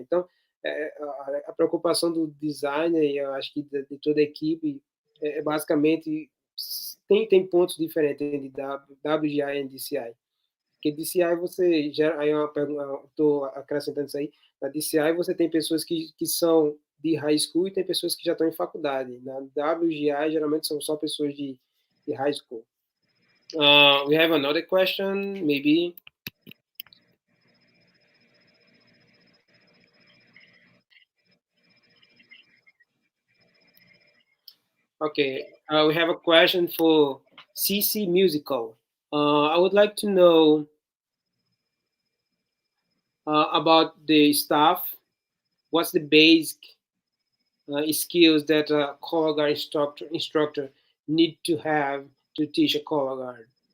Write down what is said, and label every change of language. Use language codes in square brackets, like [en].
[pt] Então, a preocupação do designer, e eu acho que de toda a equipe, é basicamente tem pontos diferentes entre WGI e DCI. Porque DCI você gera, aí estou acrescentando isso aí, Na DCI você tem pessoas que são de high school e tem pessoas que já estão em faculdade. Na WGI, geralmente são só pessoas de high school. [en] We have another question, maybe. Okay, we have a question for 𝗬𝗵𝘂𝗁𝗲𝗏. I would like to know about the staff. What's the basic skills that a color guard instructor need to have to teach a color guard?